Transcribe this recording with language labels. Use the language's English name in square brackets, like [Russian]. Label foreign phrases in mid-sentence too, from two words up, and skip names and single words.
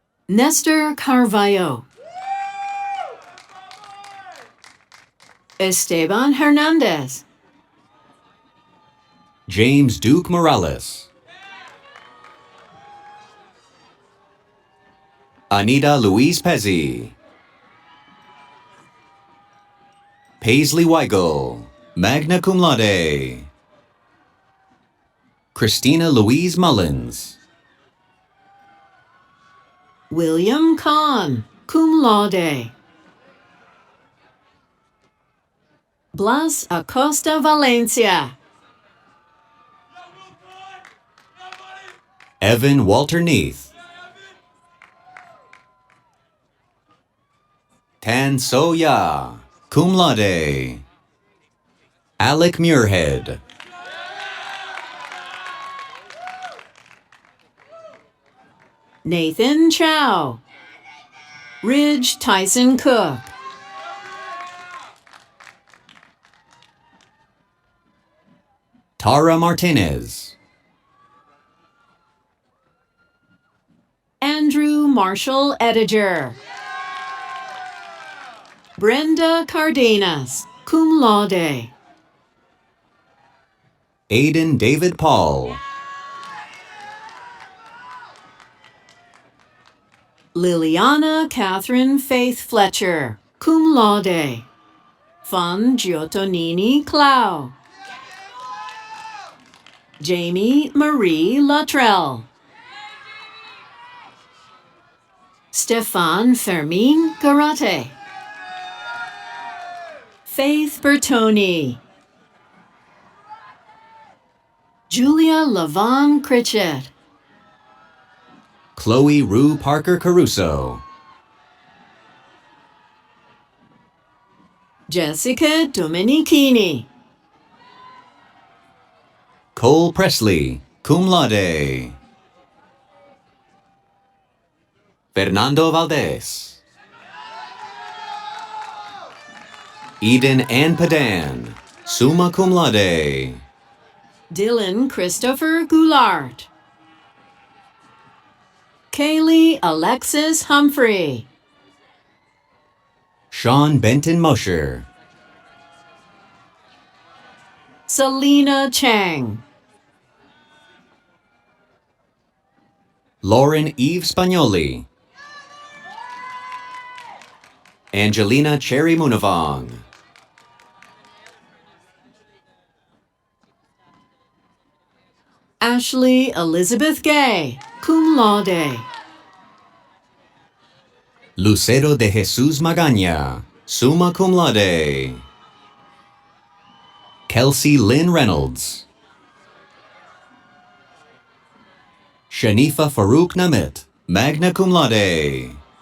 [English] Nestor Carvalho. Esteban Hernandez. James Duke Morales. Anita Louise Pezzi. Paisley Weigel, magna cum laude. Christina Louise Mullins. William Kahn, cum laude. Blas Acosta Valencia. Evan Walter Neath. Tan So Ya, cum laude. Alec Muirhead. Nathan Chow. Ridge Tyson Cook. Tara Martinez. Andrew Marshall Ediger. Brenda Cardenas, cum laude. Aidan David Paul. Liliana Catherine Faith Fletcher, cum laude. Fan Giottonini Clau. Jamie Marie Luttrell. Stefan Fermin Garate. Faith Bertoni. Julia Lavon Critchett. Chloe Rue Parker Caruso. Jessica Domenichini. Cole Presley, cum laude. Fernando Valdez. Eden Ann Padan, summa cum laude. Dylan Christopher Goulart. Kaylee Alexis Humphrey. Sean Benton Mosher. Selena Chang. Lauren Eve Spagnoli. Angelina Cherry Munavong. Ashley Elizabeth Gay, cum laude. Lucero de Jesus Magaña, summa cum laude. Kelsey Lynn Reynolds. Shanifa Farouk Namit, magna cum laude.